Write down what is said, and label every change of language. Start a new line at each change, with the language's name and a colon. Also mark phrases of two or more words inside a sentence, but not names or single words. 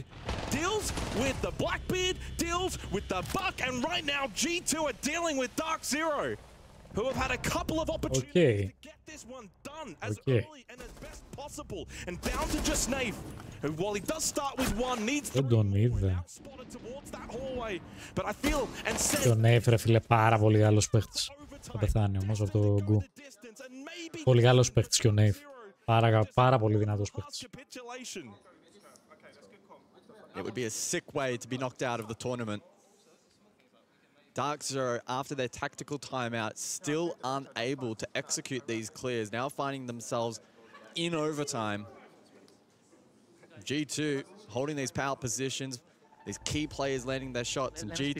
English: Deals with the Blackbeard, deals with the Buck, and right now G2 are dealing with Dark Zero, who have had a couple of opportunities to get this one done as early and as best possible. And down to just Snafe, who, while he does start with one, needs to outspotted towards that hallway. But I feel and sense...
Greek: Και ο Νέιφ, ρε φίλε, πάρα πολύ άλλος παίχτης. Θα πεθάνει όμως από το γκου. Πολύ άλλος παίχτης και ο Νέιφ. Πάρα πολύ δυνατός παίχτης.
English: It would be a sick way to be knocked out of the tournament. Dark Zero, after their tactical timeout, still unable to execute these clears, now finding themselves in overtime. G2 holding these power positions, these key players landing their shots, and G2...